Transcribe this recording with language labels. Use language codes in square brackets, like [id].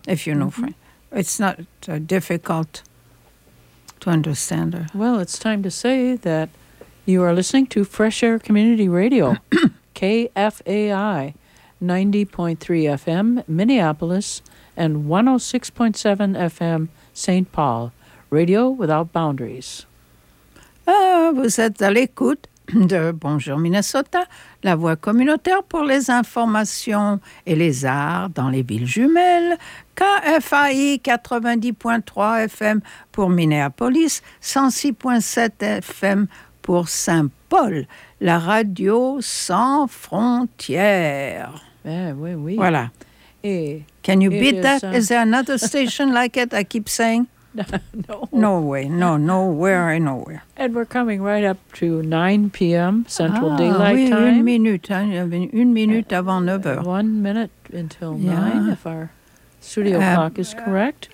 [en] If you know French. It's not difficult to understand her. Well, it's time to say that you are listening to Fresh Air Community Radio, KFAI, 90.3 FM, Minneapolis, and 106.7 FM, St. Paul, Radio Without Boundaries. [fr] Vous êtes à l'écoute de Bonjour Minnesota, la voix communautaire pour les informations et les arts dans les villes jumelles, KFAI 90.3 FM pour Minneapolis, 106.7 FM pour Saint-Paul, la radio sans frontières. Oui, oui. Voilà. Et [en] can you beat that? Is there another station like it? I keep saying. No. No way. No, nowhere, nowhere. And we're coming right up to 9 p.m. Central Daylight [fr] oui, [en] Time. [fr] Une minute, hein? Une minute avant 9 heures. [en] 1 minute until yeah. 9, if our studio clock is correct.